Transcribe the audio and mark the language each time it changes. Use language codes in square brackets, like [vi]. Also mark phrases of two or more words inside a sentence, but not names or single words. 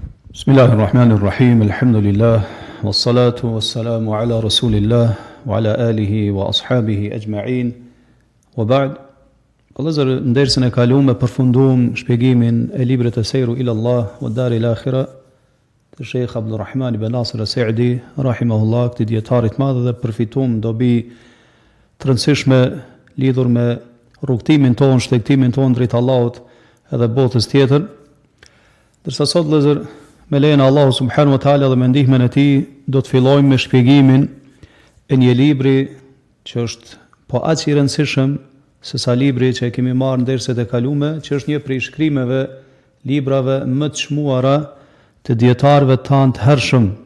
[ar] بسم الله الرحمن الرحيم، الحمد لله، والصلاة والسلام على رسول الله، وعلى آله وأصحابه أجمعين، وبعد. [sq] Vëllezër, ndersën e kaluam përfundum shpjegimin e librit të Sejru ila Allah wa Dar ila Akhira të Sheikh Abdulrahman ibn Nasir as-Saidi, rahimahullah, këtij dietarit madh, dhe përfituam dobi të rëndësishme lidhur me rrugtimin ton, shtektimin ton drejt Allahut edhe botës tjetër. Dërsa sot, vëllezër, me lejen e Allahu [ar] سبحانه وتعالى [sq] dhe me ndihmën e tij, do të fillojmë me shpjegimin e një libri që është po aq i rëndësishëm se sa libri që e kemi marrë në derset e kaluara, që është një prej shkrimeve, librave më të çmuara të dietarëve tanë të hershëm.